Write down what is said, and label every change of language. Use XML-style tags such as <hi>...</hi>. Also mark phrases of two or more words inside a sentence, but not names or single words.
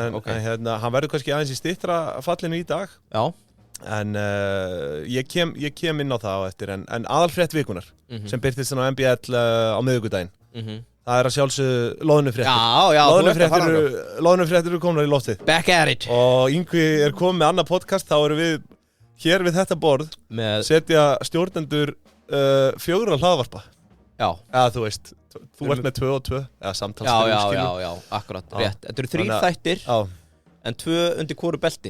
<is>En hann verður kannski aðeins í styttra fallinu í dag. En ég kem inn á það á eftir. En aðalfrétt vikunar sem birtist á MBL á miðvikudaginn. Það er að sjálfsögðu loðnufréttir. Loðnufréttir eru komnar í loftið.</is> <en>Back at it.</en> <is>Og Yngvi er komið með annað podcast, þá erum við hér við þetta borð setja stjórnendur 4 hlaðvarpa. Eða þú veist, þú ert með 2 og 2 eða samtals 3 skilur. Já, akkurat, rétt. Þetta eru 3 þættir en 2 undir hvoru belti.</is>